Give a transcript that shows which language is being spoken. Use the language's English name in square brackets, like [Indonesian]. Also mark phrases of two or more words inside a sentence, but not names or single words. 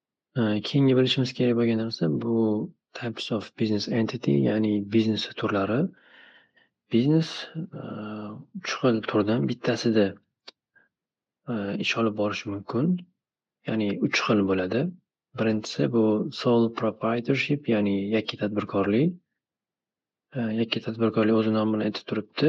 [Uzbek] Keyingi bilishimiz kerak bo'lgan narsa bu [English] types of business entity, [Uzbek] ya'ni biznes turlari. Biznes 3 xil turdan bittasida ish olib borish mumkin. Ya'ni 3 xil bo'ladi. Birinchisi bu [English] sole proprietorship, [Uzbek] ya'ni yakka tadbirkorlik. Yakka tadbirkorlik o'zi nomi bilan aytib turibdi.